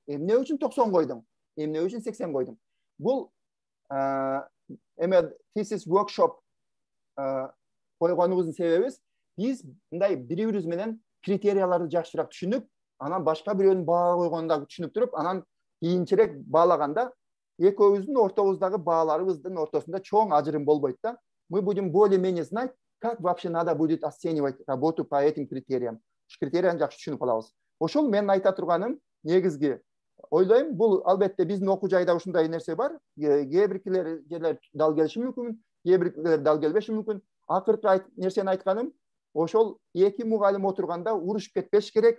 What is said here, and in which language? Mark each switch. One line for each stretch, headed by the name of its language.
Kyrgyz: Эмне үчүн 90 койдуң? Эмне үчүн 80 койдуң? Бул эме thesis workshop койгонубуздун себебибиз, биз мындай бири-бирибиз менен критерияларды жакшыраак түшүнүп, анан башка бирөөнүн баа койгонун түшүнүп туруп, анан кийинчерээк баалаганда экөөбүздүн ортобуздагы бааларыбыздын ортосунда чоң ажырым болбойт да.
Russian: Мы будем более-менее знать, как вообще надо будет оценивать работу по этим критериям.
Kyrgyz: Ушу критерияны жакшы түшүнүп алабыз. Ошол менин айта турганым негизги. Ойлойм, бул албетте биздин окуу жайда ушундай нерсе бар. Кээ бир жерлер дал келиши мүмкүн, кээ бир дал келбеши мүмкүн. Акыркы нерсени айтканым, ошол 2 мугалим отурганда урушуп кетпеш керек.